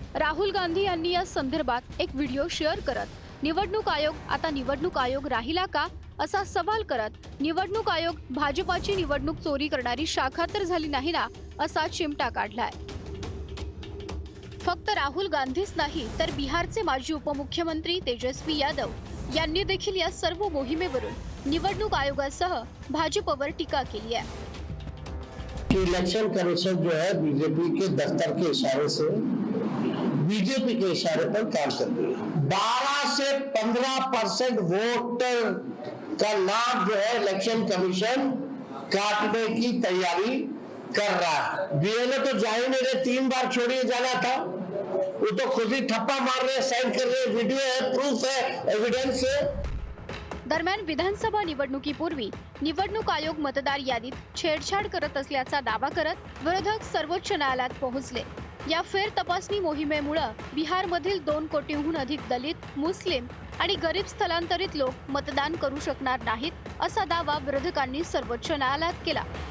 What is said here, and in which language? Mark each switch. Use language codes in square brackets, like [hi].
[mr] राहुल गांधी यांनी या संदर्भात एक व्हिडिओ शेअर करत निवडणूक आयोग राहिला का असा सवाल करत निवडणूक आयोग भाजपाची निवडणूक चोरी करणारी शाखा तर झाली नाही ना असा चिमटा काढलाय। फक्त राहुल गांधीच नाही तर बिहारचे माजी उपमुख्यमंत्री तेजस्वी यादव यांनी देखील या सर्व मोहिमेवरून निवडणूक आयोगासह भाजपवर टीका केली आहे। [hi] इलेक्शन कमीशन जो है बीजेपी के दफ्तर के इशारे से बीजेपी के इशारे पर काम कर रही है। 12 से 15% वोटर का नाम जो है इलेक्शन कमीशन काटने की तैयारी कर रहा है। बीएलओ तो जा ही नहीं रहे, 3 बार छोड़िए जाना था, वो तो खुद ही ठप्पा मार रहे, साइन कर रहे, वीडियो है, प्रूफ है, एविडेंस है। [mr] दरम्यान विधानसभा निवडणुकीपूर्वी निवडणूक आयोग मतदार यादीत छेडछाड करत असल्याचा दावा करत विरोधक सर्वोच्च न्यायालयात पोहोचले। या फेर तपासणी मोहिमेमुळे बिहारमधील 2 कोटींहून अधिक दलित, मुस्लिम आणि गरीब स्थलांतरित लोक मतदान करू शकणार नाहीत असा दावा विरोधकांनी सर्वोच्च न्यायालयात केला।